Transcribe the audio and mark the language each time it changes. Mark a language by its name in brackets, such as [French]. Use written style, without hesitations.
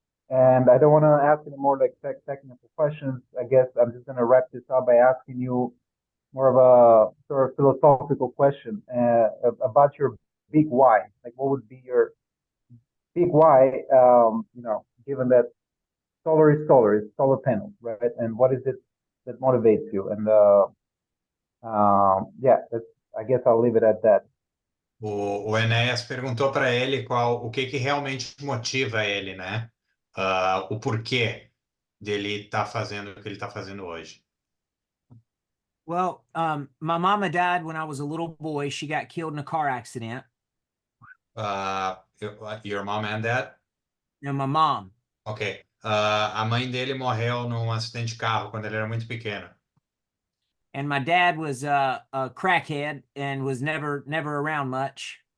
[English] And I don't want to ask any more like technical questions. I guess I'm just going to wrap this up by asking you more of a sort of philosophical question about your big why. Like, what would be speak why, given that solar is solar, it's solar panels, right? And what is it that motivates you? And yeah, I guess I'll leave it at that. [Portuguese] O Enéas perguntou para ele o que realmente motiva ele, né? O porquê dele estar fazendo o que ele está fazendo hoje. [English] Well, my mama died when I was a little boy. She got killed in a car accident. Your mom and dad? No, my mom. Ok. [Portuguese] A mãe dele morreu num acidente de carro quando ele era muito pequeno. [English] And my dad was a crackhead and was never around much.